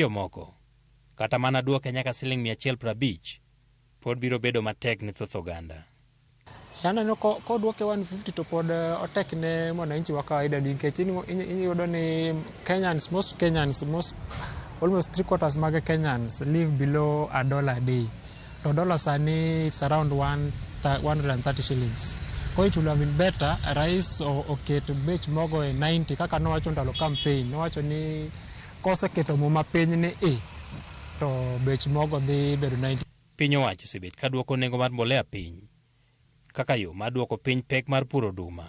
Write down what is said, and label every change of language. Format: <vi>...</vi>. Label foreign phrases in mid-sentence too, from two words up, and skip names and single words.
<luo>Ne jomoko, kata mana duoke nyaka $150 pod biro bedo matek ni thoth oganda. Yananeno koduoke 150 to pod otek ne</luo> <sw>mwananchi wa kawaida</sw> <luo>nikech iyudo ni Kenyans,</luo> <en>almost 3/4</en> <luo>mag</luo> <en>Kenyans live below $1 a day.</en> <luo>To dollar sani</luo> <en>it's around 130 shillings.</en> <sw>Kwa hiyo</sw> <en>it would have been better</en> <luo>rais oketo bech mogo e 90 kaka nowacho ndalo campaign. Nowacho ni koseketo muma piny ni to bech mogo dhi bedo 90. Piny owacho osebet ka duoko nengo mar mbolea piny kaka yo mar duoko piny pek mar puro oduma.</luo>